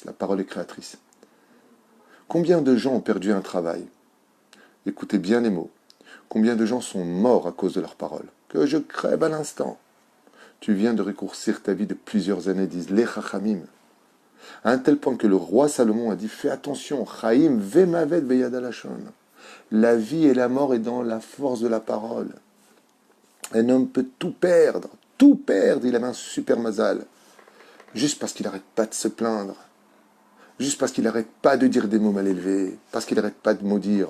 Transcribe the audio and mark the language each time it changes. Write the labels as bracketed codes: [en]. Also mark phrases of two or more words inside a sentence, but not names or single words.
[fr] La parole est créatrice. Combien de gens ont perdu un travail? Écoutez bien les mots. Combien de gens sont morts à cause de leur parole? Que je crève à l'instant. Tu viens de raccourcir ta vie de plusieurs années, disent les Chachamim. À un tel point que le roi Salomon a dit, fais attention, [he] חיים ומוות ביד הלשון. [fr] La vie et la mort est dans la force de la parole. Un homme peut tout perdre, il avait un super mazal, juste parce qu'il n'arrête pas de se plaindre, juste parce qu'il n'arrête pas de dire des mots mal élevés, parce qu'il n'arrête pas de maudire.